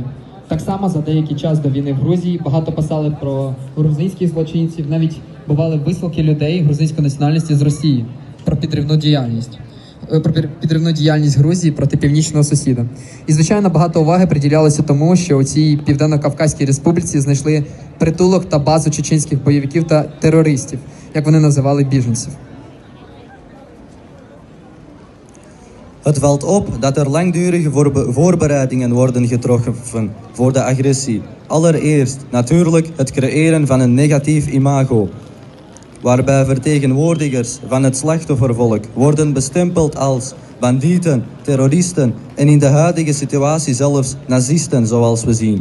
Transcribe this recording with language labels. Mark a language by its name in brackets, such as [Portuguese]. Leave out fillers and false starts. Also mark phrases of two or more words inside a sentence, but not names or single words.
[Ukrainian] Так само за деякий час до війни в Грузії багато писали про грузинських злочинців, навіть бували висилки людей грузинської національності з Росії про підривну діяльність Грузії проти північного сусіда. І, звичайно, багато уваги приділялося тому, що у цій Південно-Кавказькій республіці знайшли притулок та базу чеченських бойовиків та терористів, як вони називали біженців. [Dutch] Het valt op dat er langdurige voorbereidingen worden getroffen voor de agressie. Allereerst natuurlijk het creëren van een negatief imago, waarbij vertegenwoordigers van het slachtoffervolk worden bestempeld als bandieten, terroristen en in de huidige situatie zelfs nazisten, zoals we zien.